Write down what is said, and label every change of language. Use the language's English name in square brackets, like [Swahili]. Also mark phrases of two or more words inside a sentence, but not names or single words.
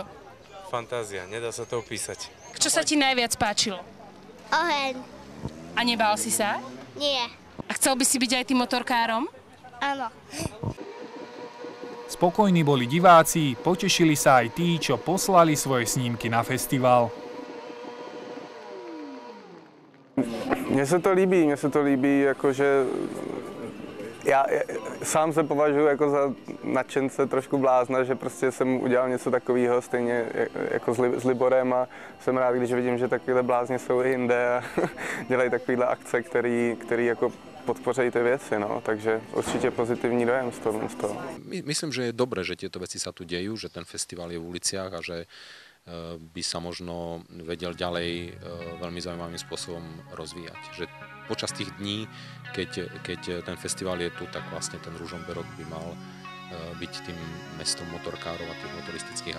[Slovak] Fantázia, nedá sa to opísať. Čo sa ti najviac páčilo? Oheň. A nebál si sa? Nie. A chcel by si byť aj tým motorkárom? Áno. Spokojní boli diváci, potešili sa aj tí, čo poslali svoje snímky na festival. [Czech] Mně se to líbí, jakože já sám se považuji jako za nadšence, trošku blázna, že prostě jsem udělal něco takového, stejně jako s Liborem a jsem rád, když vidím, že takovéhle blázně jsou i jinde a dělají takovéhle akce, který jako podpořejí ty věci, no, takže určitě pozitivní dojem z toho. [Slovak] Myslím, že je dobré, že tieto veci sa tu dejú, že ten festival je v uliciach a že by sa možno vedel ďalej veľmi zaujímavým spôsobom rozvíjať. Že počas tých dní, keď ten festival je tu, tak vlastne ten Ružomberok by mal byť tým mestom motorkárov a tých motoristických akcií.